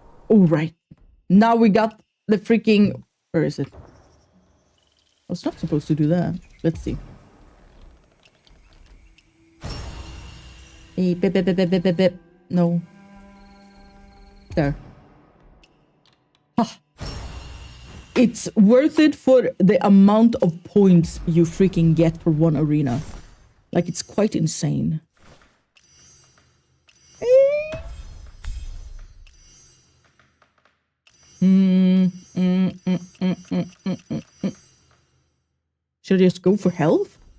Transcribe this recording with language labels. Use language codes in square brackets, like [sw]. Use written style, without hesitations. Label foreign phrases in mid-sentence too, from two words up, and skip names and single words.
[en] All right. Now we got the freaking... Where is it? I was not supposed to do that. Let's see. Hey, bip, bip, bip, bip, bip, bip, bip. No. There. Ah. It's worth it for the amount of points you freaking get for one arena. Like, it's quite insane. Should I just go for health?